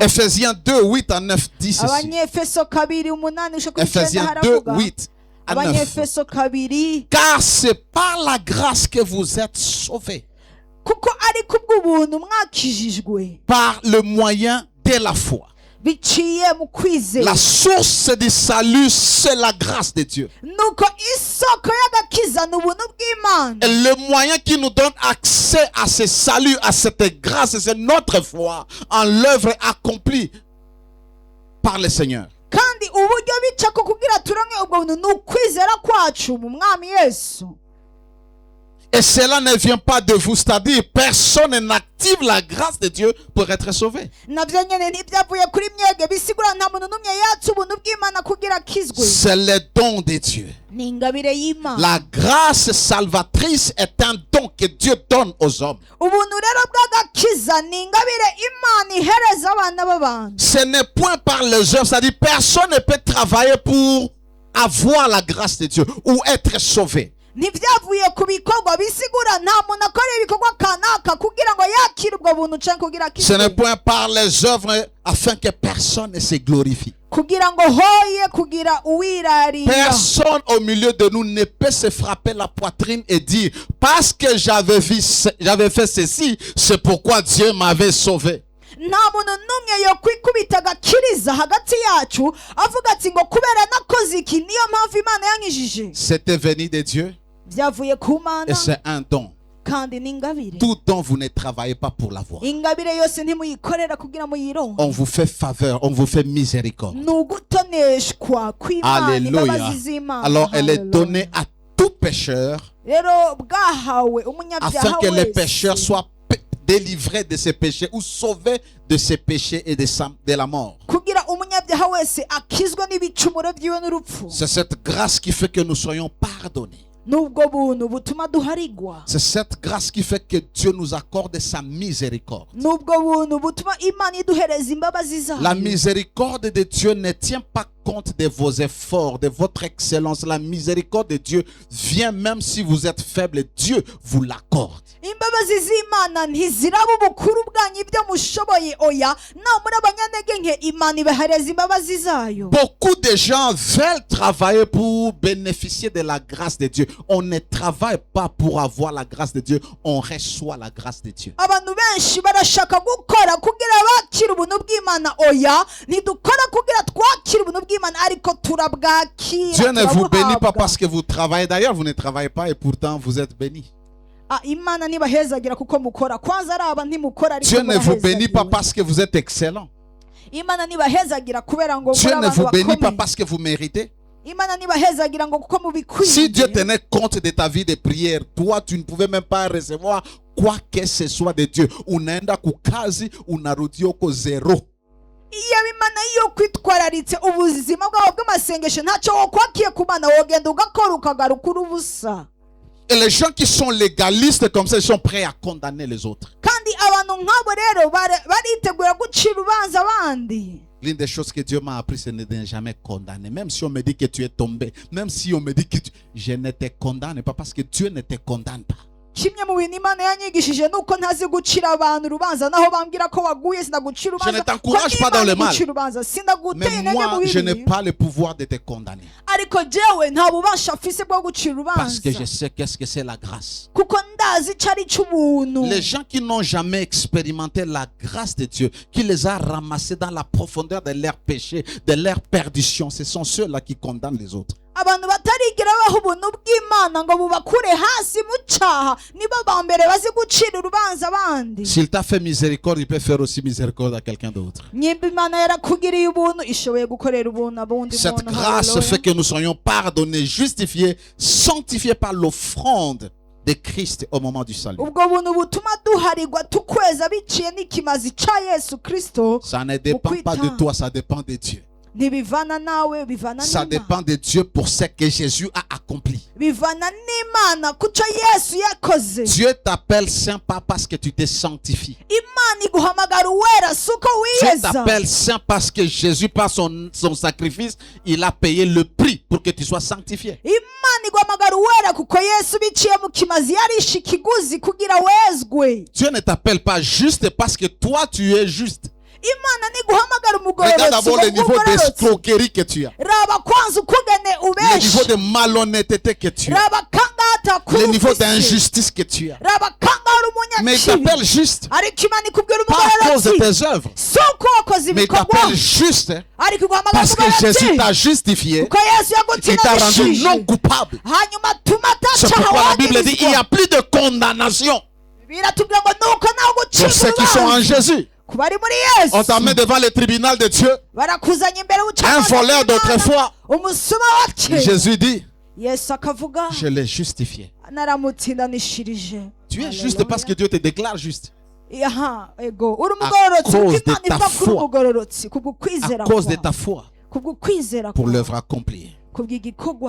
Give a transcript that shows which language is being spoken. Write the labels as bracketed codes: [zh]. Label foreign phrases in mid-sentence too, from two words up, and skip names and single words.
[fr] Ephésiens 2, 8 à 9 dit ceci. [rn] Abanyefeso 2:8 usho kuri 9 [fr] Ephésiens 2, [rn] haravuga. [fr] 8 à 9. [rn] Abanyefeso 2, [fr] Car c'est par la grâce que vous êtes sauvés, [rn] kuko ari kubw'ubuntu mwakijijwe [fr] par le moyen de la foi. [rn] biciye mu kwizera. [fr] La source du salut, c'est la grâce de Dieu. [rn] Nuko isoko y'agakiza ni ubuntu bw'Imana. [fr] Et le moyen qui nous donne accès à ce salut, à cette grâce, c'est notre foi en l'œuvre accomplie par le Seigneur. [rn] kandi uburyo bicako kugira turonke ubwo buntu ni ukwizera kwacu mu Mwami Yesu. [fr] Et cela ne vient pas de vous, c'est-à-dire personne n'active la grâce de Dieu pour être sauvé. [rn] nabyo nyine ntibyavuye kuri mwebwe bisigura nta muntu n'umwe yatse ubuntu bw'Imana kugira akizwe. [fr] C'est le don de Dieu. [rn] Ni ingabire y'Imana. [fr] La grâce salvatrice est un don que Dieu donne aux hommes. [rn] Ubuntu rero bw'agakiza ni ingabire Imana ihereza abana b'abantu. [fr] Ce n'est point par les œuvres, c'est-à-dire personne ne peut travailler pour avoir la grâce de Dieu ou être sauvé. [rn] Ntibyavuye ku bikorwa bisigura nta muntu akora ibikorwa kanaka kugira ngo yakire ubwo buntu cyangwa kugira [fr] Ce n'est [rn] akizwe. [fr] point par les œuvres afin que personne ne se glorifie. [rn] Kugira ngo hoye kugira uwirarira. [fr] Personne au milieu de nous ne peut se frapper la poitrine et dire parce que j'avais fait ceci, c'est pourquoi Dieu m'avait sauvé. [rn] Nta muntu n'umwe yo kwikubita agakiriza hagati yacu avuga ati ngo kubera nakoze iki niyo mpamvu Imana yankijije. [fr] C'était venu de Dieu [rn] Byavuye ku [fr] et [rn] Mana [fr] c'est un don. [rn] kandi ni ingabire. [fr] Tout don, vous ne travaillez pas pour l'avoir. [rn] Ingabire yose ntimuyikorera kugira muyironke. [fr] On vous fait faveur, on vous fait miséricorde. [rn] Ni ugutoneshwa kw'Imana, [fr] Alléluia. [rn] imbabazi z'Imana. [fr] Alors elle est Hallelujah. donnée à tout pécheur [rn] Rero bwahawe [fr] afin [rn] umunyabyaha [fr] que les [rn] wese [fr] pécheurs soient délivrés de ses péchés ou sauvés de ses péchés et de la mort. [rn] kugira umunyabyaha wese akizwe n'ibicumuro byiwe n'urupfu. [fr] C'est cette grâce qui fait que nous soyons pardonnés. [rn] N'ubwo buntu butuma duharigwa. [fr] C'est cette grâce qui fait que Dieu nous accorde sa miséricorde. [rn] N'ubwo buntu butuma Imana iduhereza imbabazi zayo. [fr] La miséricorde de Dieu ne tient pas compte de vos efforts, de votre excellence. La miséricorde de Dieu vient même si vous êtes faible. Dieu vous l'accorde. [rn] Imbabazi z'Imana ntiziraba ubukuru bwanyu ibyo mushoboye, oya namuri abanyantege nke Imana ibahereza imbabazi zayo. [fr] Beaucoup de gens veulent travailler pour bénéficier de la grâce de Dieu. On ne travaille pas pour avoir la grâce de Dieu, on reçoit la grâce de Dieu. [rn] Abantu benshi barashaka gukora kugira bakire ubuntu bw'Imana, oya ntidukora kugira twakire ubuntu bw'Imana ariko turabwakira. [fr] Dieu ne vous bénit pas [rn] turabuhabwa. [fr] parce que vous travaillez. D'ailleurs, vous ne travaillez pas et pourtant vous êtes bénis. [rn] Imana ntibahezagira kuko mukora, kwanza ari aba ntimukora ariko [fr] Dieu ne vous bénit pas [rn] murahezagiwe. [fr] parce que vous êtes excellent. [rn] Imana ntibahezagira kubera ngo [fr] Dieu [rn] muri [fr] ne [rn] abantu [fr] vous bénit pas [rn] bakomeye. [fr] parce que vous méritez. [rn] Imana ntibahezagira ngo kuko mubikwiye. [fr] Si Dieu tenait compte de ta vie de prière, toi tu ne pouvais même pas recevoir quoi que ce soit de Dieu. [sw] Unaenda kukazi, unarudi oko zero. [rn] Iyo Imana iyo kwitwararitse ubuzima bwawe bw'amasengesho ntacyo wokwakiye ku Mana, wogenda ugakora ukagaruka uri ubusa. [fr] Et les gens qui sont légalistes comme ça, ils sont prêts à condamner les autres. [rn] Kandi abantu nk'abo rero baritegura gucira urubanza abandi. [fr] L'une des choses que Dieu m'a appris, c'est de ne jamais condamner. Même si on me dit que tu es tombé, même si on me dit que je ne te condamne pas parce que Dieu ne te condamne pas. [rn] Kimwe mu bintu Imana yanyigishije nuko ntazi gucira abantu urubanza, naho bambwira ko waguye sindagucira [fr] Je ne [rn] urubanza. [fr] t'encourage pas dans le mal. [rn] Sindaguteye [fr] Mais [rn] intege [fr] moi, [rn] mu [fr] je n'ai [rn] bibi. [fr] pas le pouvoir de te condamner. [rn] Ariko jewe nta bubasha mfise bwo gucira [fr] Parce que je [rn] urubanza [fr] sais qu'est-ce que c'est la grâce. [rn] kuko ndazi icyo ari cy'ubuntu. [fr] Les gens qui n'ont jamais expérimenté la grâce de Dieu, qui les a ramassés dans la profondeur de leurs péchés, de leur perdition, ce sont ceux-là qui condamnent les autres. [rn] Abantu batarigera baha ubuntu bw'Imana ngo bubakure hasi mu cyaha nibo ba mbere bazi gucira urubanza abandi. [fr] S'il t'a fait miséricorde, il peut faire aussi miséricorde à quelqu'un d'autre. [rn] Nyimba Imana yarakugiriye ubuntu ishoboye gukorera ubuntu abundi [fr] Cette [rn] muntu. [fr] grâce Hallelujah. fait que nous soyons pardonnés, justifiés, sanctifiés par l'offrande de Christ au moment du salut. [rn] Ubwo buntu butuma duharigwa tukweza biciye n'ikimazi cya Yesu Kristo. [fr] Ça ne dépend pas de toi, ça dépend de Dieu. [rn] Ntibivana nawe, bivana [fr] Ça [rn] n'Imana. [fr] dépend de Dieu pour ce que Jésus a accompli. [rn] Bivana n'Imana kuco Yesu yakoze. [fr] Dieu t'appelle saint pas parce que tu te sanctifies. [rn] Imana iguhamagara uwera suko [fr] Dieu [rn] wiyeza. [fr] t'appelle saint parce que Jésus, par son sacrifice, il a payé le prix pour que tu sois sanctifié. [rn] Imana iguhamagara uwera kuko Yesu biciye mu kimazi yarishe ikiguzi kugira wezwe. [fr] Dieu ne t'appelle pas juste parce que toi tu es juste. [rn] Imana ntiguhamagara [fr] Regarde d'abord le niveau [rn] umugororotsi. [fr] d'escroquerie que tu as. [rn] Raba kwanza ukugene [fr] Le niveau [rn] ubeshe. [fr] de malhonnêteté que tu as. [rn] Raba kangata [fr] Le niveau [rn] kufise. [fr] d'injustice que tu as. [rn] Raba kangara [fr] Mais il [rn] umunyakibi. [fr] t'appelle juste. [rn] Ariko Imana ikubwira [fr] Pas à cause de [rn] umugororotsi. [fr] tes œuvres. [rn] Soko wakoze [fr] Mais il [rn] ibikorwa. [fr] t'appelle juste [rn] Ariko iguhamagara [fr] parce que Jésus [rn] umugororotsi. [fr] t'a justifié. [rn] Kuko Yesu [fr] Il t'a rendu [rn] yagutsindanishije. [fr] non coupable. [rn] Hanyuma tuma [fr] C'est [rn] atacaha [fr] pourquoi la Bible dit il n'y [rn] wagirizwa. [fr] a plus de condamnation [rn] Biratubwira ngo nuko nawe [fr] pour [rn] gucira [fr] ceux qui sont en [rn] urubanza. [fr] Jésus. [rn] Ku bari muri [fr] On [rn] Yesu. [fr] t'amène devant le tribunal de Dieu. [rn] Barakuzanya imbere [fr] Un voleur d'autrefois. [rn] umusuma wa kera. [fr] Jésus dit, [rn] Yesu akavuga [fr] je l'ai justifié. [rn] naramutsindanishirije. [fr] Tu es juste parce que Dieu te déclare juste. [rn] Aha, ego. Uri umugororotsi [fr] cause [rn] kuko [fr] de [rn] Imana [fr] ta [rn] ivuga kuri [fr] foi. [rn] umugororotsi kubwo [fr] À [rn] kwizera [fr] cause de [rn] kwawe. [fr] ta foi. [rn] Kubwo kwizera [fr] Pour [rn] kwawe. [fr] l'œuvre accomplie. [rn] Kubw'igikorwa